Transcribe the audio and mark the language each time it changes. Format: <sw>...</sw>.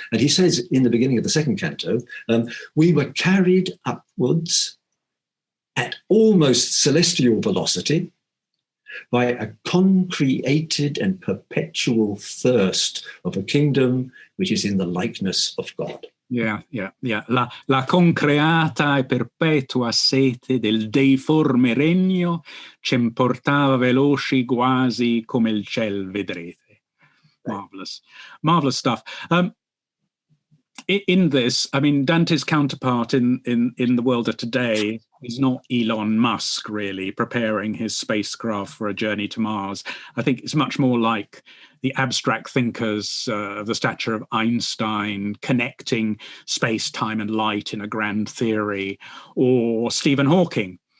<en>And he says in the beginning of the second canto, we were carried upwards at almost celestial velocity by a concreated and perpetual thirst of a kingdom which is in the likeness of God. Yeah.</en> <it>La concreata e perpetua sete del deiforme regno ci portava veloci quasi come il ciel vedrete.</it> <en>Marvelous stuff. In this, I mean, Dante's counterpart in the world of today is not Elon Musk, really, preparing his spacecraft for a journey to Mars. I think it's much more like the abstract thinkers of the stature of Einstein, connecting space, time, and light in a grand theory, or Stephen Hawking.</en>